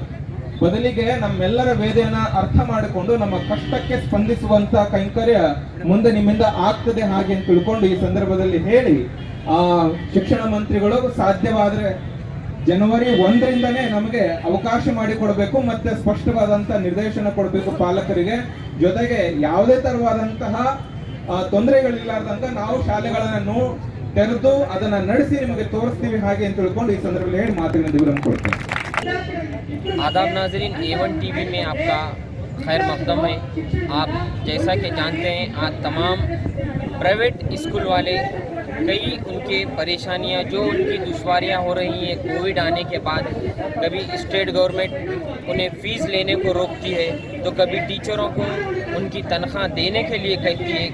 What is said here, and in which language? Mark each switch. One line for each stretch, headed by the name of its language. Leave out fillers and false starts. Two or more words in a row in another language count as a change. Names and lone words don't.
Kannada: ಬದಲಿಗೆ ನಮ್ಮೆಲ್ಲರ ವೇದನೆಯನ್ನ ಅರ್ಥ ಮಾಡಿಕೊಂಡು ನಮ್ಮ ಕಷ್ಟಕ್ಕೆ ಸ್ಪಂದಿಸುವಂತ ಕೈಂಕರ್ಯ ಮುಂದೆ ನಿಮ್ಮಿಂದ ಆಗ್ತದೆ ಹಾಗೆ ಅಂತ ತಿಳ್ಕೊಂಡು ಈ ಸಂದರ್ಭದಲ್ಲಿ ಹೇಳಿ, ಶಿಕ್ಷಣ ಮಂತ್ರಿಗಳು ಸಾಧ್ಯವಾದ್ರೆ ಜನವರಿ 1ರಿಂದನೇ ನಮಗೆ ಅವಕಾಶ ಮಾಡಿಕೊಡ್ಬೇಕು, ಮತ್ತೆ ಸ್ಪಷ್ಟವಾದಂತ ನಿರ್ದೇಶನ ಕೊಡಬೇಕು ಪಾಲಕರಿಗೆ. ಜೊತೆಗೆ ಯಾವುದೇ ತರವಾದಂತಹ ತೊಂದರೆಗಳಿಲ್ಲಾರ್ದಂಗ ನಾವು ಶಾಲೆಗಳನ್ನ ತೆರೆದು ಅದನ್ನ ನಡೆಸಿ ನಿಮಗೆ ತೋರಿಸ್ತೀವಿ ಹಾಗೆ ಅಂತ ತಿಳ್ಕೊಂಡು ಈ ಸಂದರ್ಭದಲ್ಲಿ ಹೇಳಿ ಮಾತಿನ ವಿವರಣೆ ಕೊಡ್ತೇನೆ.
Hindi: आदाब नाजरीन, A1 टीवी में आपका खैर मकदम है। आप जैसा कि जानते हैं आज तमाम
English: private school
Hindi: वाले कई उनके परेशानियां जो उनकी दुश्वारियां हो रही हैं कोविड आने के बाद, कभी
English: state government
Hindi: उन्हें फ़ीस लेने को रोकती है तो कभी टीचरों को उनकी तनख्वाह देने के लिए कहती है।